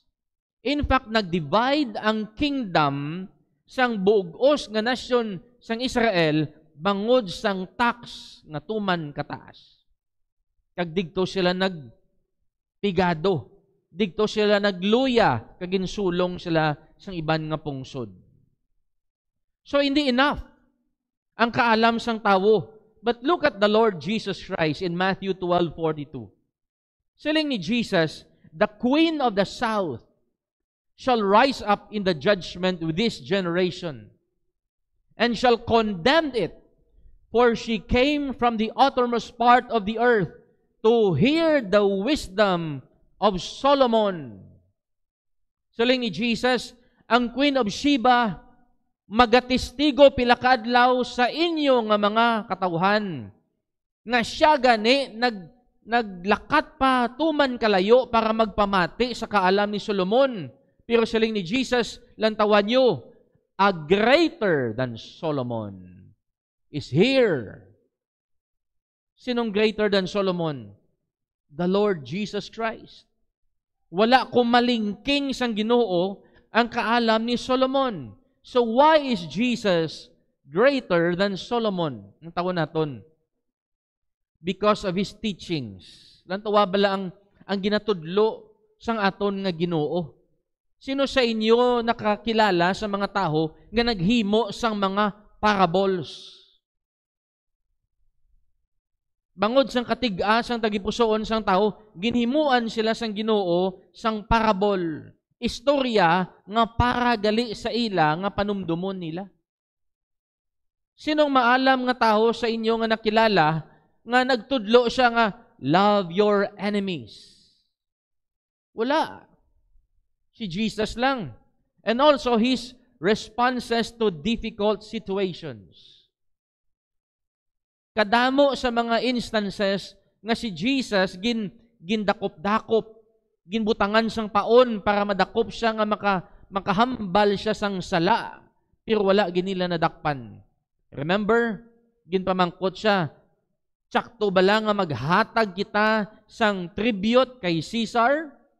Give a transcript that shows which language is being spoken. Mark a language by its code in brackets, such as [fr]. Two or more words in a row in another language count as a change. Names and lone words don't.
[en] In fact, [hil] nag-divide ang kingdom sang bugos nga nasyon sang Israel bangod sang tax nga tuman kataas. Kag digto sila nagpigado, digto sila nagluya, kag insulong sila sang iban nga pungsod. So hindi enough ang kaalam sang tawo. [en] But look at the Lord Jesus Christ in Matthew 12:42. [hil] Siling ni Jesus, [en] the queen of the south shall rise up in the judgment with this generation, and shall condemn it, for she came from the uttermost part of the earth to hear the wisdom of Solomon. [hil] Siling ni Jesus, ang Queen of Sheba magatistigo pila ka adlaw sa inyo nga mga katawhan, nga siya gani naglakat pa tuman kalayo para magpamati sa kaalam ni Solomon. Pero siling ni Jesus, lantawan nyo, [en] a greater than Solomon is here. Sinong greater than Solomon? The Lord Jesus Christ. [hil] Wala kumalingking sang Ginoo ang kaalam ni Solomon. [en] So why is Jesus greater than Solomon? [hil] Ang tawon naton. [en] Because of His teachings. [hil] Lantawa bala ang ginatudlo sang aton nga Ginoo. Sino sa inyo nakakilala sa mga tao nga naghimo sang mga parables? Bangod sang katiga sang tagipusoon sang tao, ginhimuan sila sang Ginoo sang parabol. Istorya nga para gali sa ila nga panumdumon nila. Sinong maalam nga tao sa inyo nga nakilala nga nagtudlo siya nga [en] love your enemies? [hil] Wala. Si Jesus lang. [en] And also His responses to difficult situations. [hil] Kadamo sa mga instances nga si Jesus gindakop-dakop, ginbutangan sang paon para madakop siya nga makahambal siya sang sala, pero wala ginila nadakpan. Remember, ginpamangkot siya, tsakto ba lang nga maghatag kita sang tribute kay Caesar?